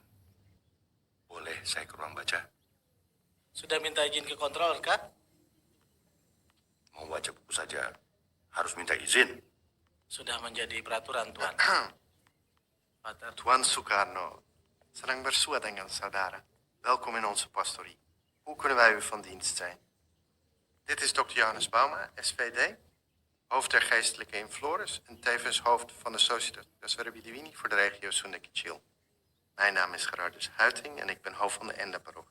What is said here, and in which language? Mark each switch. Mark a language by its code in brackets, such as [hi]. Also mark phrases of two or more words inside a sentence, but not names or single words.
[id] Boleh saya ke ruang baca? Sudah minta izin ke kontrol, kah? Mau baca buku saja harus minta izin. Sudah menjadi peraturan, Tuan. Pater. Tuan Sukarno, senang bersua dengan saudara. [nl] Welkom in onze pastorie. Hoe kunnen wij u van dienst zijn? Dit is Dr. Johannes Bauma, SVD, hoofd der geestelijke in Flores en tevens hoofd van de Societas Verbidiwini voor de regio Sundek-Chil. Mijn naam is Gerardus Huiting en ik ben hoofd van de Enda-parochie.